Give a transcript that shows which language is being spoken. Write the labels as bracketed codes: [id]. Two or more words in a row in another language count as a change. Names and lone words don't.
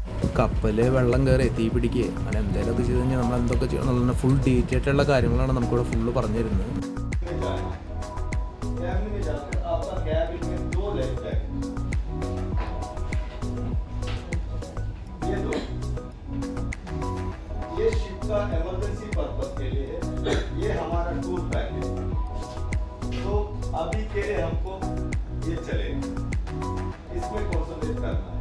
[ml] കപ്പൽ വെള്ളം കയറി തീ പിടിക്കുക അങ്ങനെ എന്തെങ്കിലുമൊക്കെ ചെയ്ത് കഴിഞ്ഞാൽ നമ്മൾ എന്തൊക്കെ ചെയ്യണം എന്നുള്ള [en] full detail [ml] ആയിട്ടുള്ള കാര്യങ്ങളാണ് നമുക്കിവിടെ ഫുള്ള് പറഞ്ഞു തരുന്നത്. [hi] कैबिन में जाकर आपका कैबिन में 2 [en] life jacket, [hi] ये 2, ये शिप का [en] emergency purpose [hi] के लिए है, ये हमारा [en] tour package. [hi] तो अभी के लिए हमको ये चलेगा, इसमें कॉन्सेंट्रेट करना है।